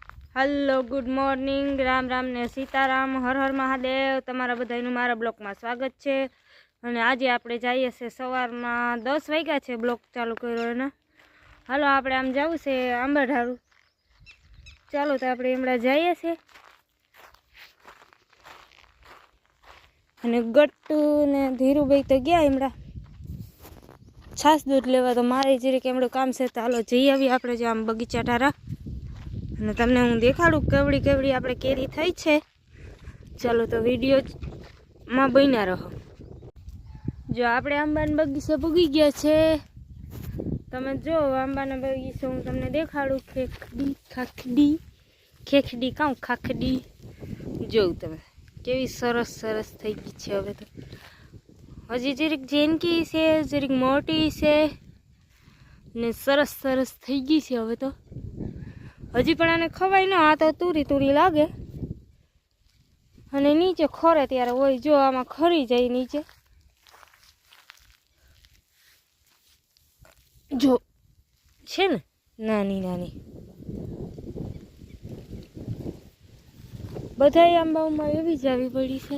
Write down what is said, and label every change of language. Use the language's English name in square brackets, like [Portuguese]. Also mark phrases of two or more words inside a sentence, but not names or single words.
[English] hello good morning [Gujarati] રામ રામ ને સીતારામ હર હર મહાદેવ તમારા બધાઈનું મારા બ્લૉક [Hindi] में स्वागत है। [Gujarati] અને આજ આપણે જાઈએ છે સવારમાં 10 વાગ્યા છે બ્લૉક ચાલુ કર્યો ને। હાલો આપણે આમ જાવું છે આંબાઢારૂ। ચાલો તો આપણે એમડા જાઈએ છે। અને ગટ્ટુ ને ધીરુભાઈ તો ગયા એમડા છાસ દૂધ લેવા, તો મારે જરીક એમડું કામ છે। તો હાલો જઈ આવીએ આપણે જે આમ બગીચા ઠારા અને તમને હું દેખાડું કેવડી કેવડી આપણે કેરી થઈ છે। ચાલો તો વિડીયોમાં બન્યા રહો। જો આપણે આંબાના બગીચે પૂગી ગયા છે। તમે જો આંબાના બગીચે હું તમને દેખાડું। ખેખડી ખાખડી ખેખડી કાઉ ખાખડી જોઉં તમે કેવી સરસ સરસ થઈ ગઈ છે। હવે તો હજી જરીક જેનકી છે, જરીક મોટી છે ને સરસ સરસ થઈ ગઈ છે। હવે તો હજી પણ આને ખવાય ન આ તો તૂરી તૂરી લાગે અને નીચે ખરે ત્યારે હોય। જો આમાં ખરી જાય નીચે જો છે ને નાની નાની બધાય આંબાઓમાં એવી જ આવી પડી છે।